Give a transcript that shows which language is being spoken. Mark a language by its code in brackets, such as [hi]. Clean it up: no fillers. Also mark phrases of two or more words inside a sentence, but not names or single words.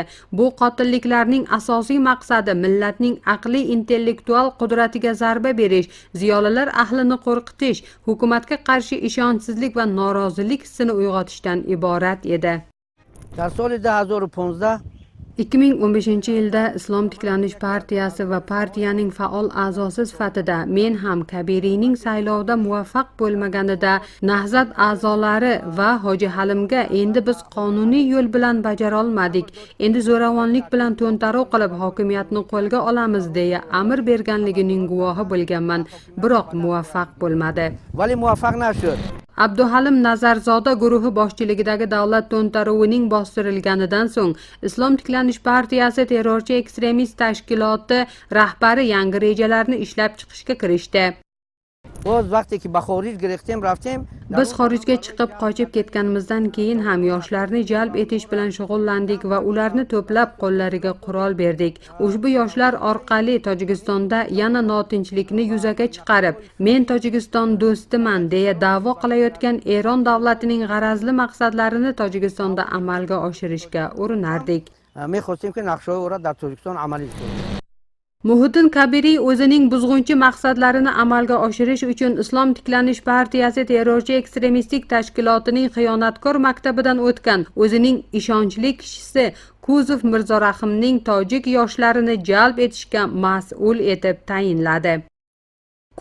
[uz] Bu qotilliklarning asosiy maqsadi millatning aqliy intellektual qudratiga zarba berish, ziyolilar ahlini qo'rqitish, hukumatga qarshi ishonchsizlik va norozilik hissini uyg'otishdan iborat edi. [fa] در سال 2015 [uz] 2015-yilda Islom tiklanish partiyasi va partiyaning faol a'zosi sifatida men ham Kabiriyning saylovda muvaffaq bo'lmaganida Nahzat a'zolari va Hoji Halimga endi biz qonuniy yo'l bilan bajara olmadik, endi zo'ravonlik bilan to'ntaruv qilib hokimiyatni qo'lga olamiz deya amr berganligining guvohi bo'lganman, biroq muvaffaq bo'lmadi. [fa] ولی موفق نشد. [uz] Abduhalim Nazarzoda guruhi boshchiligidagi davlat to'ntaruvining bostirilganidan so'ng Islom tiklanish partiyasi terrorchi ekstremist tashkiloti rahbari yangi rejalarni ishlab chiqishga kirishdi. [fa] باز وقتی که به خارج گرفتیم رفتیم [uz] Biz xorijga chiqib qochib ketganimizdan keyin ham yoshlarni jalb etish bilan shug'ullandik va ularni to'plab qo'llariga qurol berdik. Ushbu yoshlar orqali Tojikistonda yana notinchlikni yuzaga chiqarib, men Tojikiston do'stiman deya da'vo qilayotgan Eron davlatining g'arazli maqsadlarini Tojikistonda amalga oshirishga urinardik. [fa] می‌خواستیم که نقشه او را در تاجیکستان عملی کنیم. [uz] Muhiddin Kabiri o'zining buzg'unchi maqsadlarini amalga oshirish uchun Islom tiklanish partiyasi terrorchi ekstremistik tashkilotining xiyonatkor maktabidan o'tgan o'zining ishonchli kishisi Kuzov Mirzorahimning tojik yoshlarini jalb etishga mas'ul etib tayinladi.